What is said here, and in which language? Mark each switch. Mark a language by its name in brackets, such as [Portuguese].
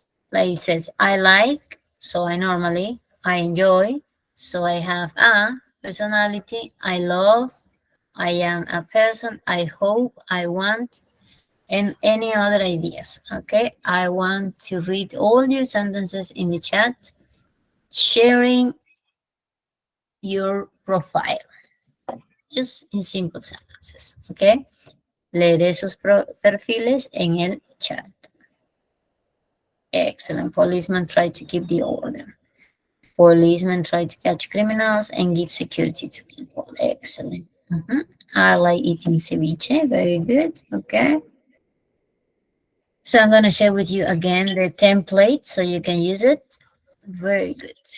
[English] Like it says, I like, so I normally, I enjoy, so I have a personality, I love, I am a person, I hope, I want, and any other ideas. Okay, I want to read all your sentences in the chat, sharing your profile, just in simple sentences. [Spanish] Okay, leeré sus perfiles en el chat. [English] Excellent. Policemen try to keep the order. Policemen try to catch criminals and give security to people. Excellent. I like eating ceviche. Very good. Okay. So I'm going to share with you again the template so you can use it. Very good.